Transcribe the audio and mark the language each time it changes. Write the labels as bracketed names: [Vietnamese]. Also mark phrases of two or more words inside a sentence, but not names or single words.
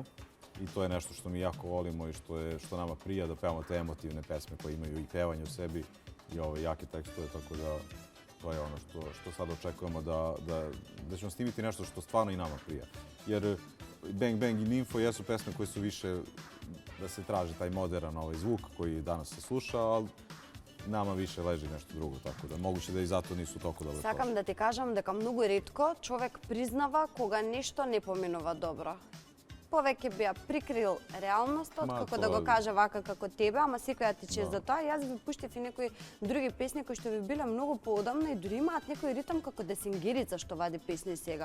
[Serbian] I to je nešto što mi jako volimo i što nama prija da pevamo te emotivne pesme koje imaju i pevanje u sebi i jake tekstove, tako da to je ono što sad očekujemo da ćemo snimiti nešto što stvarno i nama prija. Jer Bang Bang i Ninfo jesu pesme koje su više da se traži taj modern zvuk koji danas se sluša, ali nama više leži nešto drugo, tako da moguće da i zato nisu toliko dobro prošli. [Macedonian] Сакам да ти кажам дека многу ретко човек признава кога нешто не поминува добро. Повеќе би ја прикрил реалноста, како да го каже вака како тебе, ама секој ја тече за тоа. Јас ви пуштив и некои други песни кои што би биле многу поодамна и дури имаат некој ритм како Десингерица што вади песни сега.